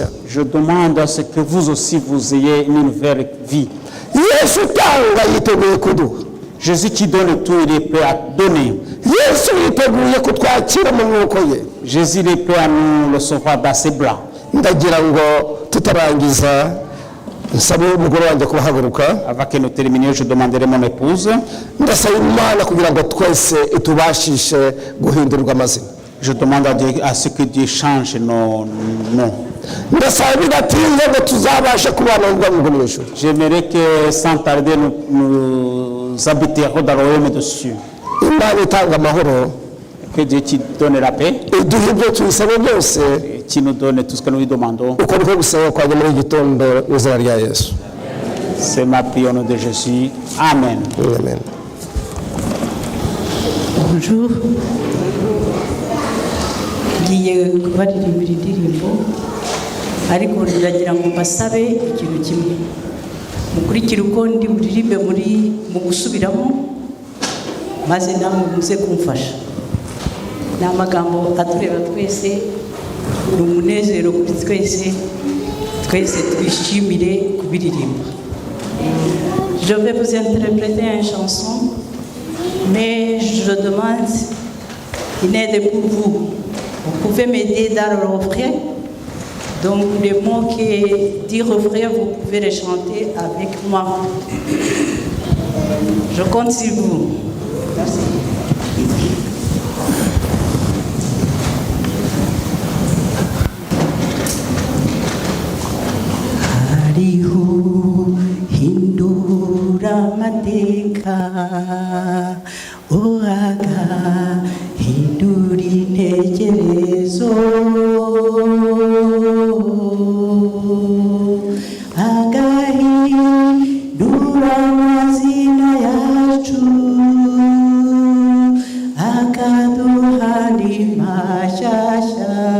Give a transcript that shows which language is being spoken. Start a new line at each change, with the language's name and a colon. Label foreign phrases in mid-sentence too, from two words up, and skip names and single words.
French: Je demande à ce que vous aussi vous ayez une nouvelle vie.
Kinyarwanda: yesu utanga yiteguye kuduha,
French: Jésus qui donne tout, il est prêt à donner.
Kinyarwanda: yesu yiteguye kutwakira mu mwuko ye.
French: Jésus il est prêt à nous recevoir dans ses bras.
Kinyarwanda: ndagira ngo tutarangiza nsabe umugore wanjye kubahaguruka,
French: Avant que nous terminions, je demanderai mon épouse.
Kinyarwanda: ndasaba imana kugira ngo twese itubashishe guhindurirwa amazina.
French: Je demande à Dieu, à ce que Dieu change nos noms.
Kinyarwanda: ndasaba bidatinze ngo tuzabashe kubana n'ubwami bwo mu ijuru.
French: J'aimerais que sans tarder, nous habiterons dans le royaume de Dieu.
Kinyarwanda: imana itanga amahoro
French: Que Dieu qui donne la paix,
Kinyarwanda: iduha ibyo tubisabe byose,
French: et qui nous donne tout ce que nous lui demandons.
Kinyarwanda: uko niko gusaba kwanjye muri iki gitondo mu izina rya yesu,
French: C'est ma prière au nom de Jésus. Amen. amen. Bonjour.
Kinyarwanda: Ngiye kubaririmbira indirimbo, ariko ndagira ngo mbasabe ikintu kimwe. Mukurikire uko ndi buririmbe mu gusubiramo, maze namwe muze kumfasha. Ni amagambo atureba twese, ni umunezero kuri twese, twese twishimire kubiririmba.
French: Je vais vous interpréter une chanson, mais je demande une aide pour vous. Vous pouvez m'aider dans le refrain. Donc les mots qui disent refrain, vous pouvez les chanter avec moi. Je compte sur vous. Merci.
Kinyarwanda: Hariho hindura mateka, oaga hindura intekerezo, agahindura amazina yacu, akaduha andi mashyashya.